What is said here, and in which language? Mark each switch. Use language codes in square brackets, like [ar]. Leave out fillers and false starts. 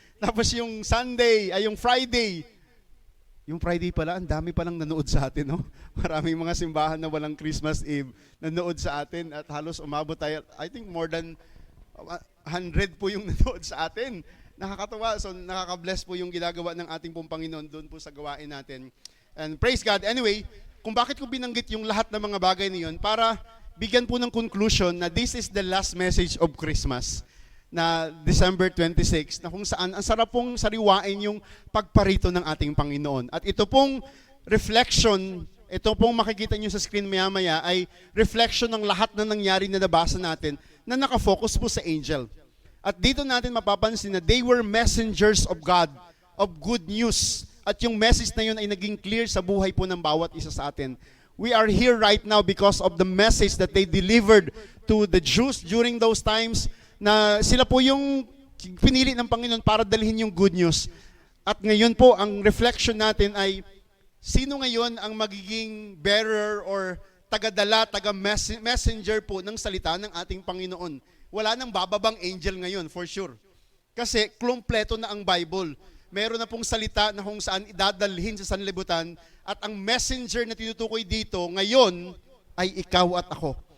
[tl] Tapos yung Sunday, yung Friday. Yung Friday pala, ang dami palang nanood sa atin, no? Maraming mga simbahan na walang Christmas Eve nanood sa atin at halos umabot tayo, [en] I think more than 100 [tl] po yung nanood sa atin. Nakakatuwa, so nakaka-bless po yung ginagawa ng ating pong Panginoon doon po sa gawain natin. [en] And praise God. [tl] Anyway, kung bakit ko binanggit yung lahat ng mga bagay na yun, para bigyan po ng conclusion na [en] this is the last message of Christmas [tl] na December 26, na kung saan ang sarap pong sariwain yung pagparito ng ating Panginoon. At ito pong reflection, ito pong makikita nyo sa screen maya-maya ay reflection ng lahat na nangyari na nabasa natin na nakafocus po sa angel. At dito natin mapapansin na [en] they were messengers of God, of good news. [tl] At yung message na yun ay naging clear sa buhay po ng bawat isa sa atin. [en] We are here right now because of the message that they delivered to the Jews during those times, [tl] na sila po yung pinili ng Panginoon para dalhin yung good news. At ngayon po, ang reflection natin ay, sino ngayon ang magiging bearer or tagadala, taga-messenger po ng salita ng ating Panginoon? Wala nang bababang angel ngayon, [en] for sure. [tl] Kasi kumpleto na ang Bible. Meron na pong salita na kung saan idadalhin sa sanlibutan, at ang messenger na tinutukoy dito ngayon ay ikaw at ako.